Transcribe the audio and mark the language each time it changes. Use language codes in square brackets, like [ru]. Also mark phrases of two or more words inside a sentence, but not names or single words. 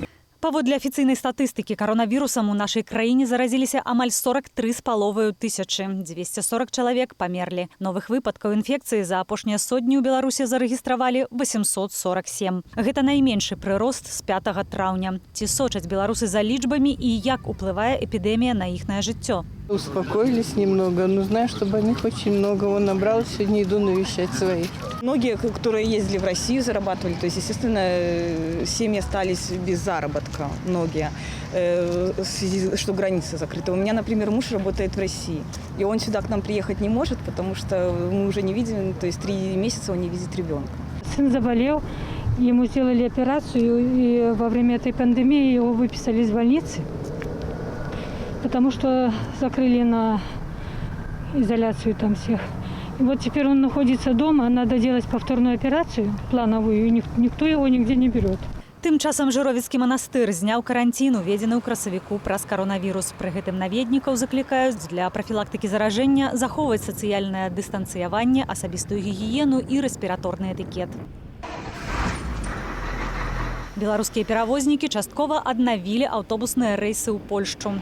[be] Паводле афіцыйнай статыстыкі, каронавірусам у нашай краіне заразіліся амаль 43,5 тысячы. 240 чалавек памерлі. Новых выпадкаў інфекцыі за апошнія сотні ў Беларусі зарэгістравалі 847. Гэта найменшы прырост з 5 траўня. Ці сочаць беларусы за лічбамі і як уплывае эпідэмія на іхнае жыццё? [ru] Успокоились немного, но знаю, что больных очень много. Он набрал, сегодня иду навещать своих. Многие, которые ездили в Россию, зарабатывали, то есть, естественно, семьи остались без заработка, многие, в связи, что граница закрыта. У меня, например, муж работает в России, и он сюда к нам приехать не может, потому что мы уже не видим, то есть 3 месяца он не видит ребенка. Сын заболел, ему сделали операцию, и во время этой пандемии его выписали из больницы, потому что закрыли на изоляцию там всех. И вот теперь он находится дома, надо делать повторную операцию, плановую, и никто его нигде не берет. [be] Тым часам Жыровіцкі манастыр зняў каранцін, уведзены ў красавіку праз каронавірус. Пры гэтым наведнікаў заклікаюць для прафілактыкі заражэння захоўваць сацыяльнае дыстанцыяванне, асабістую гігіену і рэспіраторны этыкет. Беларускія перавознікі часткова аднавілі аўтобусныя рэйсы ў Польшчу.